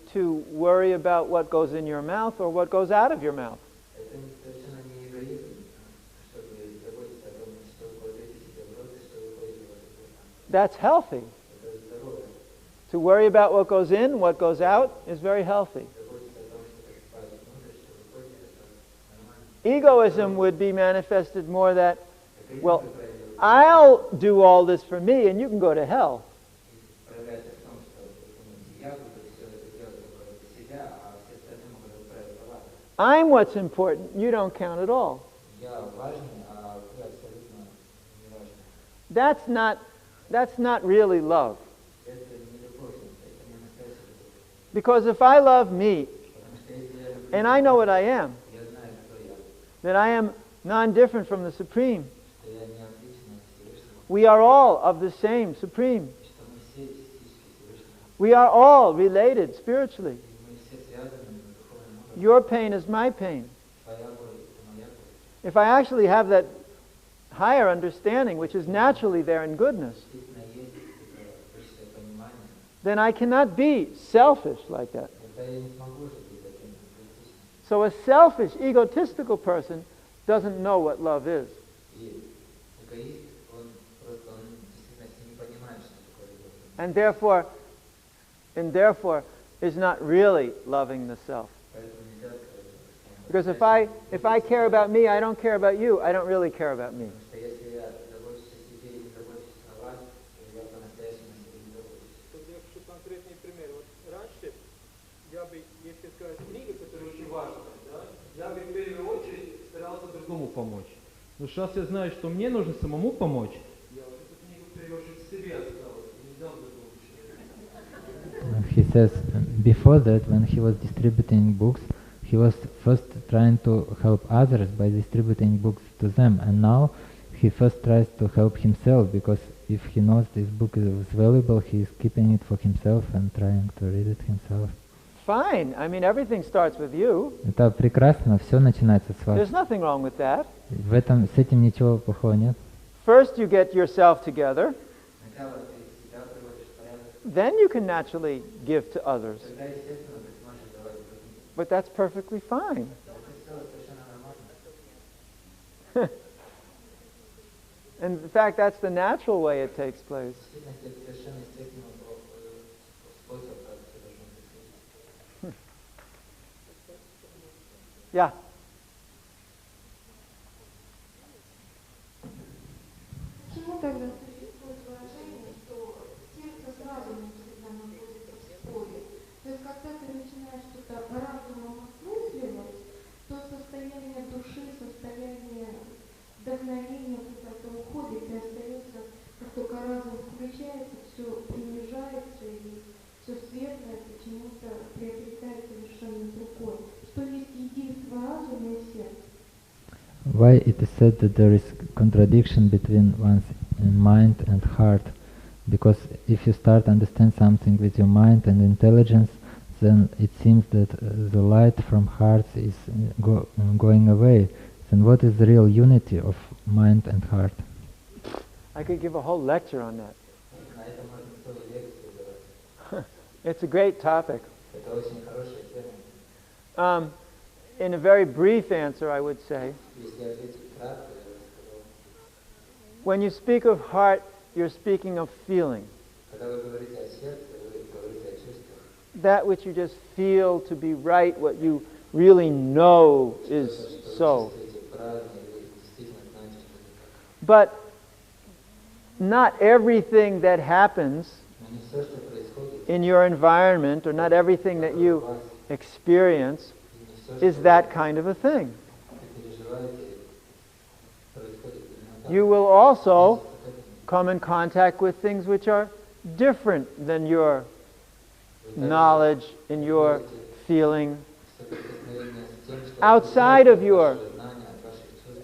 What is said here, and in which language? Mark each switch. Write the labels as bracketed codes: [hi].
[en] to worry about what goes in your mouth or what goes out of your mouth. [ru] Это совершенно не эгоизм, чтобы заботиться о том, что вы кладете себе в рот и что вы кладете в ваш рот. [en] That's healthy. [ru] Это здорово. [en] To worry about what goes in, what goes out is very healthy. [ru] Заботиться о том, что поступает внутрь, что выходит, это нормально. [en] Egoism would be manifested more that, [ru] Эгоизм, [en] well, [ru] как правило, [en] I'll do all this for me and you can go to hell. [ru] проявляется в том, что я буду все это делать только для себя, а все остальные могут отправиться в ад. [en] I'm what's important, you don't count at all. [ru] Я важный, а вы абсолютно не важны. [en] That's not really love. [ru] Это не любовь, это не настоящая любовь. [en] Because if I love me, [ru] Потому что если я люблю, [en] and I know what I am, [ru] я знаю, кто я, [en] that I am non-different from the Supreme, [ru] что я не отличен от Всевышнего, [en] we are all of the same Supreme. [ru] что мы все частички Всевышнего, [en] We are all related spiritually. [ru] и мы все связаны на духовном уровне. [en] Your pain is my pain. [ru] Твоя боль – это моя боль. [en] If I actually have that higher understanding, which is naturally there in goodness, [ru] Действительно есть это высшее понимание, [en] then I cannot be selfish like that. [ru] тогда я не смогу же быть таким эгоистичным. [en] So a selfish, egotistical person doesn't know what love is. [ru] И эгоист, он действительно не понимает, что такое любовь. [en] And therefore is not really loving the self. [ru] Поэтому нельзя сказать, [en] Because if I care about me, I don't care about you, I don't really care about me. [ru] потому что если я забочусь о себе и не забочусь о вас, то я по-настоящему о себе не забочусь. Тут я хочу конкретный пример. Вот раньше я бы, если сказать книга, которая очень важная, да, я бы в первую очередь старался другому помочь. Но сейчас я знаю, что мне нужно самому помочь. Я вот эту книгу в первую очередь себе оставил и не взял другого человека. [en] He says before that, when he was distributing books, he was first trying to help others by distributing books to them, and now he first tries to help himself, because if he knows this book is valuable, he is keeping it for himself and trying to read it himself. Fine. I mean, everything starts with you. [ru] Это прекрасно, все начинается с вас. [en] There's nothing wrong with that. [ru] С этим ничего плохого нет. [en] First, you get yourself together. [ru] Сначала ты себя приводишь в порядок, [en] Then you can naturally give to others. [ru] тогда, естественно, ты сможешь давать другим. [en] But that's perfectly fine. [ru] Это все совершенно нормально. [en] And in fact, that's the natural way it takes place. [ru] В действительности, это совершенно естественный способ, как все должно происходить. [en] Yeah. [ru] Почему тогда существует выражение, что сердце с разумом всегда находится в споре? То есть, когда ты начинаешь что-то разумом осмысливать, то состояние души, состояние вдохновения куда-то уходит, и остается, как только разум включается, все принижается, и все светлое почему-то приобретает совершенно другое. Что есть единство разума и сердца. [en] Why it is said that there is contradiction between one's mind and heart? Because if you start to understand something with your mind and intelligence, then it seems that the light from heart is going away. Then what is the real unity of mind and heart? I could give a whole lecture on that. [ru] На этом можно целую лекцию давать. [en] It's a great topic. [ru] Это очень хорошая тема. [en] In a very brief answer, I would say, [ru] Если ответить кратко, я бы сказал, [en] when you speak of heart, you're speaking of feeling. [ru] когда вы говорите о сердце, вы говорите о чувствах. [en] That which you just feel to be right, what you really know is [ru] Что [en] so. [ru] вы чувствуете правильно, и вы действительно знаете, что это так. [en] But not everything that happens [ru] Но не все, что происходит [en] in your environment, or not everything that [ru] у [en] you [ru] вас, [en] experience, [ru] и не все, [en] is [ru] что [en] that kind of a thing. [ru] вы переживаете, происходит именно так. [en] You will also [ru] Относитесь к этому. [en] come in contact with things which are different than your [ru] Вы также [en] knowledge and your feeling, [ru] соприкосновение с тем, что [en] outside of [ru] от [en] your [ru] вашего знания, от ваших чувств,